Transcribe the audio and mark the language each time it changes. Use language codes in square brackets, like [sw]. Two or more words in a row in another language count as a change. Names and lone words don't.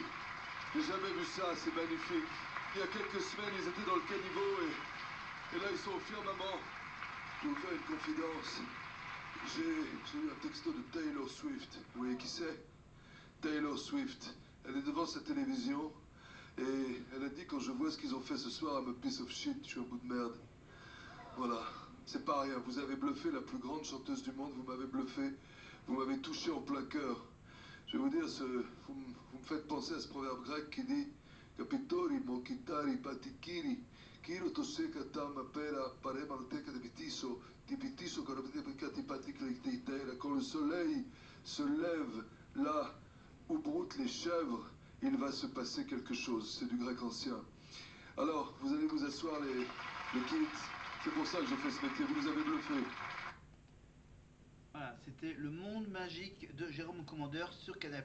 [fr] J'ai jamais vu ça, c'est magnifique. Il y a quelques semaines, ils étaient dans le caniveau et là ils sont au firmament. Je vais vous faire une confidence. J'ai eu un texto de Taylor Swift. Vous voyez qui c'est? Taylor Swift. Elle est devant sa télévision et elle a dit quand je vois ce qu'ils ont fait ce soir, [en] I'm a piece of shit, [fr] je suis un bout de merde. Voilà, c'est pas rien. Vous avez bluffé la plus grande chanteuse du monde, vous m'avez bluffé, vous m'avez touché en plein cœur. Je vais vous dire, vous me faites penser à ce proverbe grec qui dit Capitori, mokitari, patikiri, kiro toseka tama pera, parema teca de bitiso, tipitiso, corobicati patikritera. Quand le soleil se lève là où broutent les chèvres, il va se passer quelque chose. C'est du grec ancien. Alors, vous allez vous asseoir les kids. C'est pour ça que je fais ce métier. Vous nous avez bluffé. Voilà, c'était Le Monde Magique de Jérôme Commandeur sur Canal+.